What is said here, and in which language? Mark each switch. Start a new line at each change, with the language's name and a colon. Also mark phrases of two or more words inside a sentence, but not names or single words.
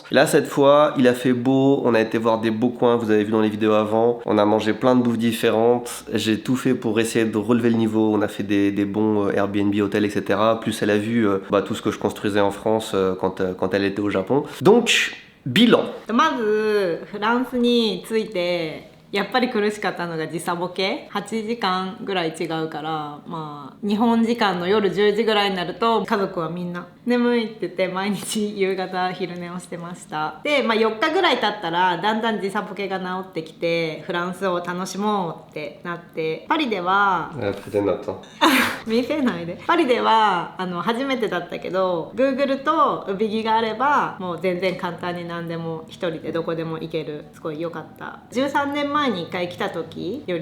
French: Là, cette fois, il a fait beau. On a été voir des beaux coins. Vous avez vu dans les vidéos avant. On a mangé plein de bouffes différentes. J'ai tout fait pour essayer de relever le niveau. On a fait des bons Airbnb, hôtels, etc. Plus elle a vu tout ce que je construisais en France quand elle était au Japon. Donc, bilan.
Japanese: まずフランスに着いてやっぱり苦しかったのが時差ボケ8時間ぐらい違うからまあ日本時間の夜10時ぐらいになると家族はみんな眠いって言って毎日夕方昼寝をしてましたで、まあ、4日ぐらい経ったらだんだん時差ボケが治ってきてフランスを楽しもうってなってパリでは見せないでパリでは初めてだったけど Google とウビギがあればもう全然簡単に何でも一人でどこでも行けるすごい良かった13年前に1回来た時よ